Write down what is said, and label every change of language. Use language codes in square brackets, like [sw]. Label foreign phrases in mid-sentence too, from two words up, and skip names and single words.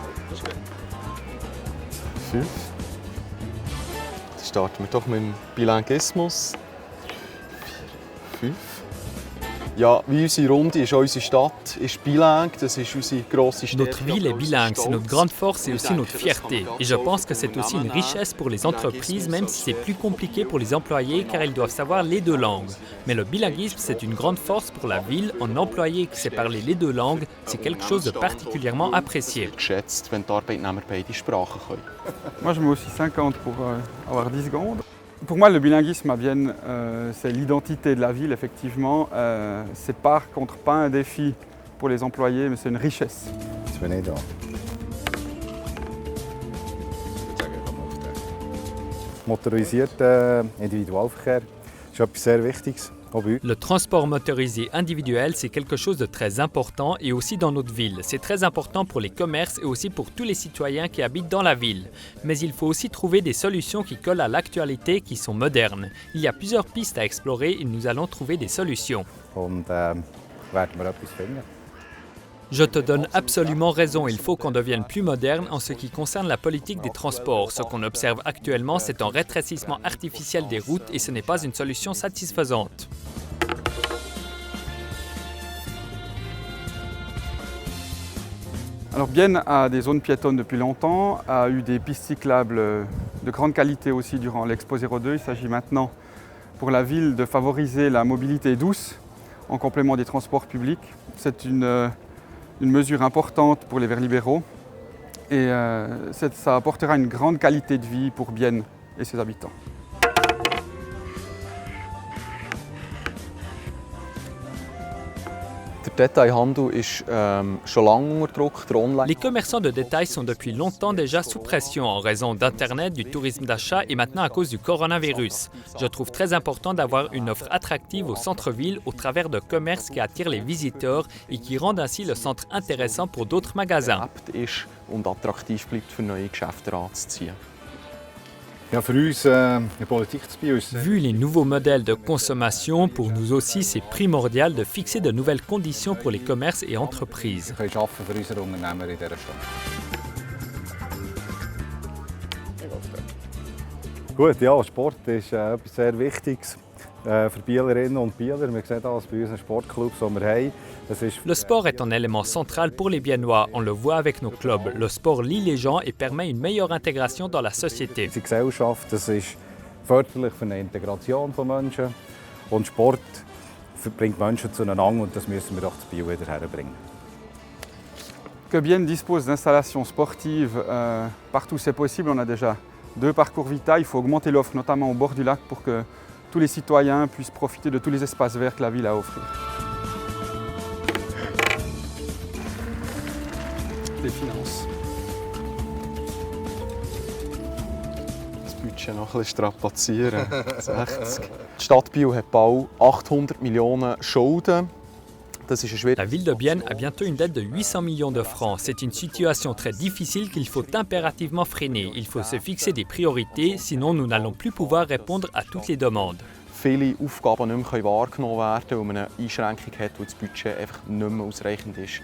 [de] 5. Dann starten wir doch mit dem Bilinguismus. 5. Ja, wie unsere Runde ist, auch unsere Stadt ist bilingue, das ist unsere grosse Stärke. [fr] Notre ville est bilingue, c'est notre grande force et aussi notre fierté. Et je pense que c'est aussi une richesse pour les entreprises, même si c'est plus compliqué pour les employés car ils doivent savoir les deux langues. Mais le bilinguisme, c'est une grande force pour la ville. Un employé qui sait parler les deux langues, c'est quelque chose de particulièrement apprécié. [de] Geschätzt, wenn die Arbeitnehmer beide Sprachen können. [fr] Moi, je mets aussi 50 pour avoir 10 secondes. Pour moi, le bilinguisme à Vienne, c'est l'identité de la ville, effectivement. C'est pas un défi pour les employés, mais c'est une richesse. [de] Das bin ich da. Motorisierter Individualverkehr ist etwas sehr Wichtiges. [fr] Le transport motorisé individuel, c'est quelque chose de très important et aussi dans notre ville. C'est très important pour les commerces et aussi pour tous les citoyens qui habitent dans la ville. Mais il faut aussi trouver des solutions qui collent à l'actualité, qui sont modernes. Il y a plusieurs pistes à explorer et nous allons trouver des solutions. [de] Werden wir etwas finden. [fr] Je te donne absolument raison, il faut qu'on devienne plus moderne en ce qui concerne la politique des transports. Ce qu'on observe actuellement, c'est un rétrécissement artificiel des routes et ce n'est pas une solution satisfaisante. Alors Bienne a des zones piétonnes depuis longtemps, a eu des pistes cyclables de grande qualité aussi durant l'Expo 02. Il s'agit maintenant pour la ville de favoriser la mobilité douce en complément des transports publics. C'est une mesure importante pour les Verts libéraux et ça apportera une grande qualité de vie pour Bienne et ses habitants. [de] Der Detailhandel ist schon lange unter Druck. [fr] Les commerçants de détail sont depuis longtemps déjà sous pression en raison d'Internet, du tourisme d'achat et maintenant à cause du coronavirus. Je trouve très important d'avoir une offre attractive au centre-ville au travers de commerces qui attirent les visiteurs et qui rendent ainsi le centre intéressant pour d'autres magasins. [de] Und attraktiv bleibt für neue Geschäfte anzuziehen. Ja, für uns in der Politik zu Biel ist [fr] Vu les nouveaux modèles de consommation, pour nous aussi, c'est primordial de fixer de nouvelles conditions pour les commerces et entreprises. [de] wir können arbeiten für unsere Unternehmer in dieser Stadt. Gut, ja, Sport ist etwas sehr Wichtiges für Bielerinnen und Bieler. Wir sehen das bei unseren Sportclubs, die wir haben. [fr] Le sport est un élément central pour les Biennois. On le voit avec nos clubs. Le sport lie les gens et permet une meilleure intégration dans la société. [de] Die Gesellschaft, das ist förderlich für eine Integration von Menschen. Und Sport bringt Menschen zueinander und das müssen wir auch zu Biel wieder herbringen. [fr] Que Bienne dispose d'installations sportives partout où c'est possible. On a déjà 2 parcours Vita. Il faut augmenter l'offre, notamment au bord du lac, pour que tous les citoyens puissent profiter de tous les espaces verts que la ville a à offrir. Les finances. [de] Das Budget noch ein bisschen strapazieren. 60. Die Stadt Biel hat bald 800 Millionen Schulden. Das ist [fr] La ville de Bienne a bientôt une dette de 800 millions de francs. C'est une situation très difficile qu'il faut impérativement freiner. Il faut se fixer des priorités, sinon nous n'allons plus pouvoir répondre à toutes les demandes. [de] Viele Aufgaben nicht mehr wahrgenommen werden, weil man eine Einschränkung hat, weil das Budget einfach nicht mehr ausreichend ist.